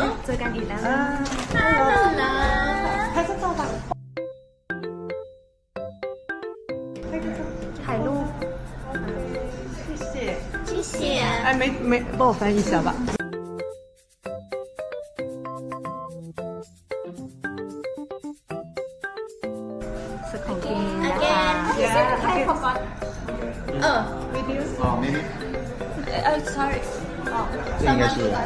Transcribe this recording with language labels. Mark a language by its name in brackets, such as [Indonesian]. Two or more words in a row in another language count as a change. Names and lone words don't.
[Thai] อกันอีกแล้ว น่ารัก [Chinese] 拍个照吧。拍个照。 [Thai] ถ่ายรูป [Chinese] 谢谢。谢谢哎，没，帮我翻译一下吧。 [Thai] สุดของกินนะคะ [English] again Yeah. [Thai] ให้พอก่อน [English] Video. [Chinese] 哦，maybe [English] sorry [Chinese] 这应该是。